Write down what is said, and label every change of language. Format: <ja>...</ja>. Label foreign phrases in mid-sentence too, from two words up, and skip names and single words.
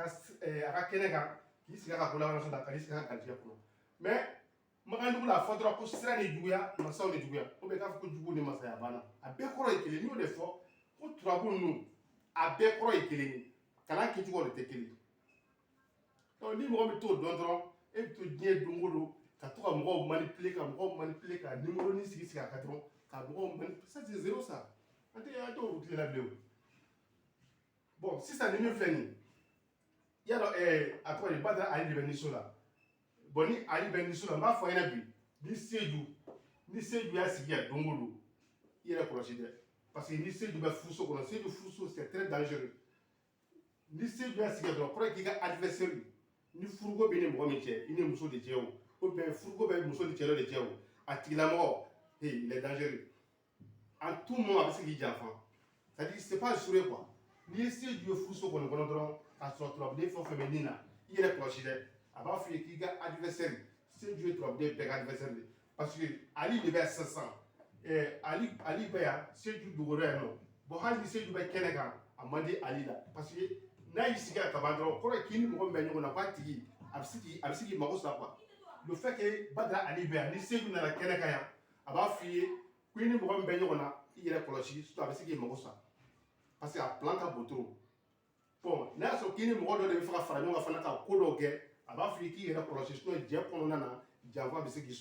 <bm>kɛnɛ kan k'i sigi a ka kolabanaso la ka n'i sigi a ka garijɛgɛ kɔnɔ mais Makandugu la a fɔ dɔrɔn ko sira ni juguya masaw ni juguya</bm> <fr>ou bien</fr> <bm>k'a fɔ ko jugu ni masaya banna a bɛɛ kɔrɔ ye kelen n y'o de fɔ ko turabu ninnu a bɛɛ kɔrɔ ye kelen ye kalan kɛcogo de tɛ kelen ye donc ni mɔgɔ bɛ t'o dɔn dɔrɔn e bɛ to diɲɛ don o don ka to ka mɔgɔw manipuler ka nimoroni sigi a kan dɔrɔn ka mɔgɔw manipuler</bm> <fr>ça c'est zéro ça</fr> <bm>an tɛ o tile la bilen o bon sisan ni min filɛ nin ye i y'a dɔn a tɔgɔ ye Badara Ali de bɛ Niso la bon ni Ali bɛ Niso la n b'a fɔ a ɲɛna bi ni Seju y'a sigi yan don o don i yɛrɛ kɔlɔsi dɛ</bm> <fr>parce que</fr> <bm>ni Seju bɛ furuso kɔnɔ Seju furuso</bm> <fr>c'est très dangereux</fr> <bm>ni Seju y'a sigi yan dɔrɔn kɔrɔ ye k'i ka adversaire ni furuko bɛ ni mɔgɔ min cɛ i ni muso de cɛ o</bm> <fr>ou bien</fr> <bm>furuko bɛ muso ni cɛ dɔ de cɛ o a tigilamɔgɔ</bm> <fr>il est dangereux en tout moment</fr> <bm>a bɛ se k'i janfa</bm> <fr>c'est à dire c'est pas assuré quoi</fr> <bm>n'i ye Seju ye furuso kɔni kɔnɔ dɔrɔn k'a sɔrɔ turabuden fɛn o fɛn bɛ nin na i yɛrɛ kɔlɔsi dɛ a b'a f'i ye k'i ka adversaire Seju ye turabuden bɛɛ ka adversaire de</bm> <fr>parce que</fr> <bm>Ali de bɛ yan sisan Ali bɛ yan Seju dogora yan nɔ bon hali ni Seju bɛ kɛnɛ kan a man di Ali la</bm> <fr>parce que</fr> <bm>n'a y'i sigi a kaban dɔrɔn kɔrɔ ye k'i ni mɔgɔ min bɛ ɲɔgɔn na k'a tigi a bɛ se k'i mago sa</bm> <fr>quoi le fait que</fr> <bm>Badara Ali bɛ yan ni Seju nana kɛnɛ kan yan a b'a f'i ye ko i ni mɔgɔ min bɛ ɲɔgɔn na i yɛrɛ kɔlɔsi surtout a bɛ se k'i mago sa</bm> <fr>parce que</fr> <bm>a plan ka bon trop bon n'a y'a sɔrɔ k'i ni mɔgɔ dɔ de bɛ fɛ ka fara ɲɔgɔn kan fana ka ko dɔw kɛ a b'a f'i ye k'i yɛrɛ kɔlɔsi sinon jɛ kɔnɔna na janfa bɛ se k'i</bm>